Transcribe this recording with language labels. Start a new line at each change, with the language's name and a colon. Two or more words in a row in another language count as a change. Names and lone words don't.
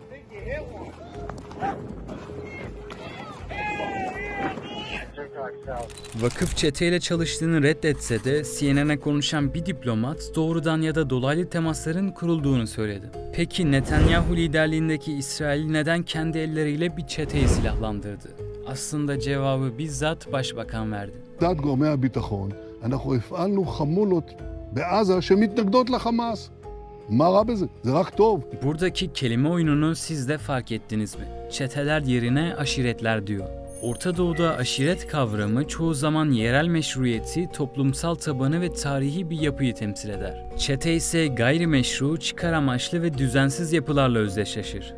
Turkish: Vakıf çeteyle çalıştığını reddetse de CNN'e konuşan bir diplomat doğrudan ya da dolaylı temasların kurulduğunu söyledi. Peki Netanyahu liderliğindeki İsrail neden kendi elleriyle bir çeteyi silahlandırdı? Aslında cevabı bizzat başbakan verdi.
Hebrew: מצד גורמי הביטחון אנחנו הפעלנו חמולות בעזה שמתנגדות לחמאס. מה רע בזה? זה רק טוב.
Turkish: Buradaki kelime oyununu siz de fark ettiniz mi? Çeteler yerine aşiretler diyor. Orta Doğu'da aşiret kavramı çoğu zaman yerel meşruiyeti, toplumsal tabanı ve tarihi bir yapıyı temsil eder. Çete ise gayrimeşru, çıkar amaçlı ve düzensiz yapılarla özdeşleşir.